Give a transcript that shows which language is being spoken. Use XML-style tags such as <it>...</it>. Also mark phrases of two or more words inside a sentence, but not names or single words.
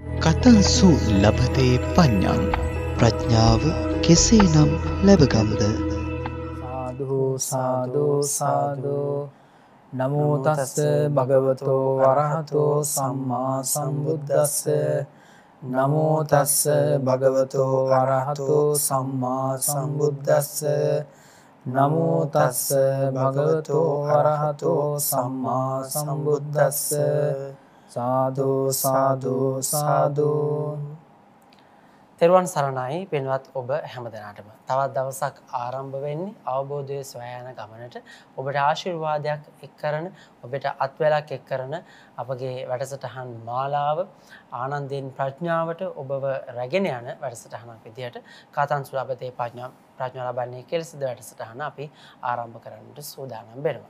<pi>කතංසු ලබතේ පඤ්ඤං</pi> <si>ප්‍රඥාව කෙසේනම් ලැබගම්ද?</si> <pi>සාදු සාදු සාදු නමෝ තස්ස භගවතෝ වරහතෝ සම්මා සම්බුද්දස්ස නමෝ තස්ස භගවතෝ වරහතෝ සම්මා සම්බුද්දස්ස නමෝ තස්ස භගවතෝ වරහතෝ සම්මා සම්බුද්දස්ස සාදු සාදු සාදු.</pi> <si>තෙරුවන් සරණයි පින්වත් ඔබ හැමදෙනාටම. තවත් දවසක් ආරම්භ වෙන්නේ අවබෝධයේ සොයා යන ගමනට ඔබට ආශිර්වාදයක් එක් කරන, ඔබට අත්වැලක් එක් කරන අපගේ වැඩසටහන් මාලාව ආනන්දයෙන් ප්‍රඥාවට ඔබව රැගෙන යන වැඩසටහනක් විදිහට</si> <pi>කතංසු ලබතේ</pi> <si>ප්‍රඥා ලබන්නේ කියලා සිද වැඩසටහන අපි ආරම්භ කරන්නට සූදානම් වෙනවා.</si>